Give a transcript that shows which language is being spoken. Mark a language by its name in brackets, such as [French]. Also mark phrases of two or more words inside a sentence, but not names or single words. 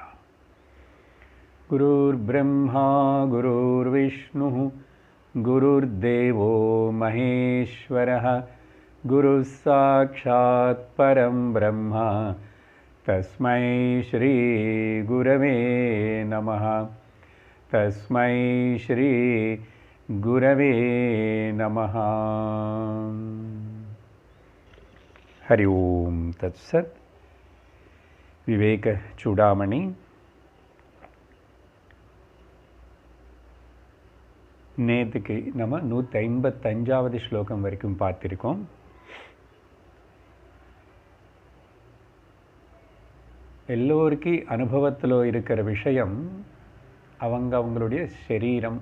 [Sanskrit] गुरुर्ब्रह्मा गुरुर्विष्णुः गुरुर्देवो महेश्वरः गुरुः साक्षात् परं ब्रह्म तस्मै श्री गुरवे नमः। तस्मै श्री गुरवे नमः। हरि ओम तत्सत्। [Tamil] विवेक चूडामणि நேற்றுக்கு நம்ம 155வது ஸ்லோகம் வரைக்கும் பார்த்திருக்கோம். எல்லோருக்கும் அனுபவத்தில் இருக்கிற விஷயம் அவங்களுடைய சரீரம்.